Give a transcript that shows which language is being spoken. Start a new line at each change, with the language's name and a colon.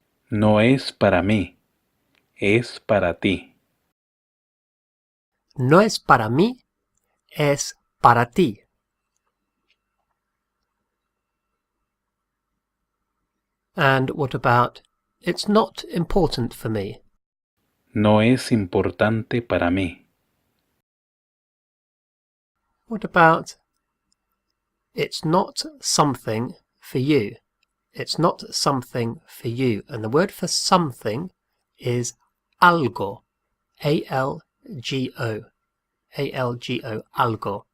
Spanish: No es para mí, es para ti. No es para mí, es para ti.
English: And what about, it's not important for me?
Spanish: No es importante para mí.
English: What about, it's not something for you? It's not something for you. And the word for something is algo.
Spanish: A-L-G-O. A-L-G-O. Algo.